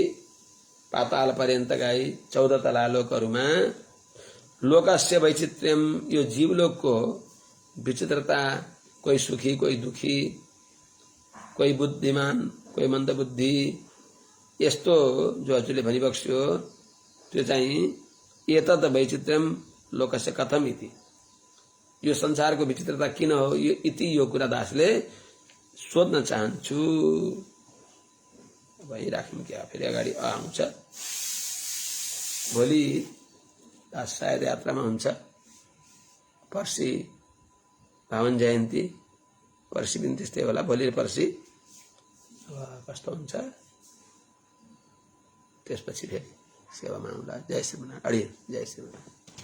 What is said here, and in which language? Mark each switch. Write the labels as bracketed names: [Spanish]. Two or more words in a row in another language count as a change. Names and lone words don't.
[Nepali] पाताल पर्यन्तका 14 तला लोकहरूमा [Sanskrit] लोकस्य वैचित्र्यम, [Nepali] यो जीवलोकको विचित्रता, कोही सुखी कोही दुखी, कोही बुद्धिमान कोही मन्दबुद्धि, यस्तो जो हजुरले भनिबक्स्यो त्यो चाहिँ [Sanskrit] एतद् वैचित्र्यम लोकस्य कथम इति, [Nepali] यो संसारको विचित्रता किन हो यो इति, यो कुरा दासले सोध्न चाहन्छु। अब यही राख्यौं क्या, फेरि अगाडि आउँछ। भोलि दास सायद यात्रामा हुन्छ, पर्सि भावन जयन्ती, पर्सि पनि त्यस्तै होला, भोलि पर्सि कस्तो हुन्छ त्यसपछि फेरि सेवामा आउँला। जय श्रीमन, अडियन जय श्रीमन।